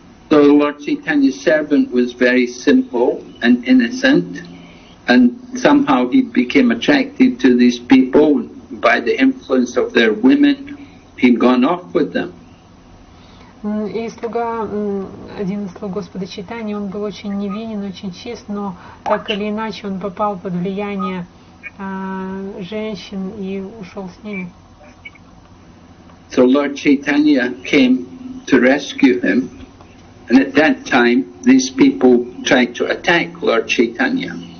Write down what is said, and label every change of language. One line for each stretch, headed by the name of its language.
English: So Lord Chaitanya's servant was very simple and innocent, and somehow he became attracted to these people by the influence of their women. He'd gone off with them.
Russian: И один из слуг Господа Чайтаньи, он был очень невинен, очень чист, но так или иначе он попал под влияние женщин и ушел с ними.
English: So Lord Chaitanya came to rescue him, and at that time these people tried to attack Lord Chaitanya.